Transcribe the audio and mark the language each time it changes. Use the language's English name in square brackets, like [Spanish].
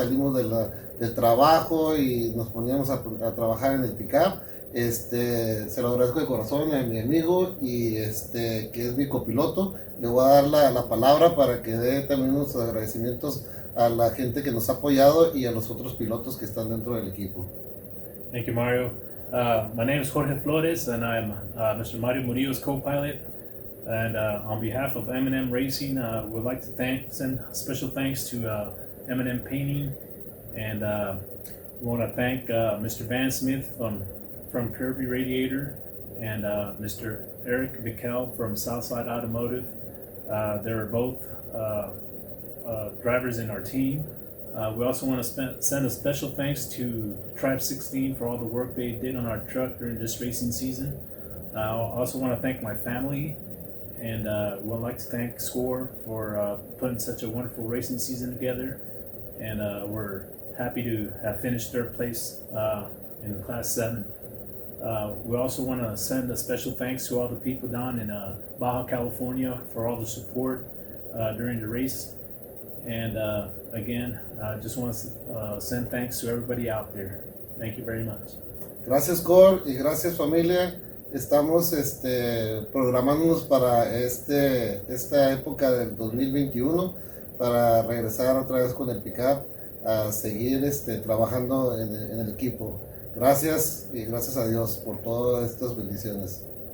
[Spanish] Salimos del trabajo y nos poníamos a trabajar en el pick-up. Se lo agradezco de corazón a mi amigo y que es mi copiloto. Le voy a dar la palabra para que dé también unos agradecimientos a la gente que nos ha apoyado y a los otros pilotos que están dentro del equipo. [English] Thank you, Mario. My name is Jorge Flores, and I'm Mr. Mario Murillo's co-pilot. And on behalf of M&M Racing, we'd like to send special thanks to M&M Painting, and we want to thank Mr. Van Smith from Kirby Radiator, and Mr. Eric Bickel from Southside Automotive. They were both drivers in our team. We also want to send a special thanks to Tribe 16 for all the work they did on our truck during this racing season. I also want to thank my family, and we would like to thank SCORE for putting such a wonderful racing season together. And we're happy to have finished third place in Class 7. We also want to send a special thanks to all the people down in Baja California for all the support during the race. And again, I just want to send thanks to everybody out there. Thank you very much. [Spanish] Gracias, Cor, y gracias, familia. Estamos programándonos para esta época del 2021 para regresar otra vez con el pick-up a seguir trabajando en el equipo. Gracias y gracias a Dios por todas estas bendiciones.